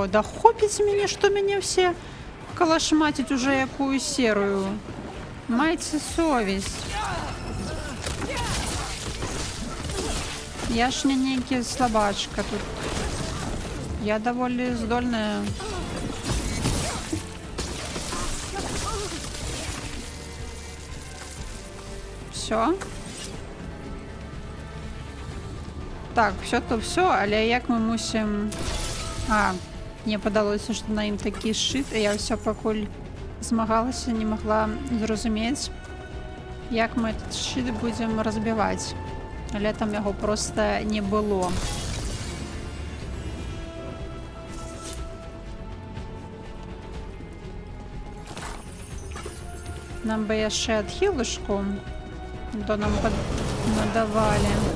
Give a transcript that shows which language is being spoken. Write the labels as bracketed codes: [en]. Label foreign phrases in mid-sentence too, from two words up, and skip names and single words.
[be] Да хопіць мяне, што мяне ўсе калашмаціць уже якую серыю. Майце совесть. Я ж не нейкі слабачка тут. Я даволі здольная. [ru] Все. Так, все то все, [be] але як мы мусім... Мне падалося, што на ім такі шчыт, і я ўсё пакуль змагалася, не магла зразумець, як мы этот шчыт будзем разбіваць. Але там яго проста не было. Нам бы яшчэ адхілышку, то нам надавалі.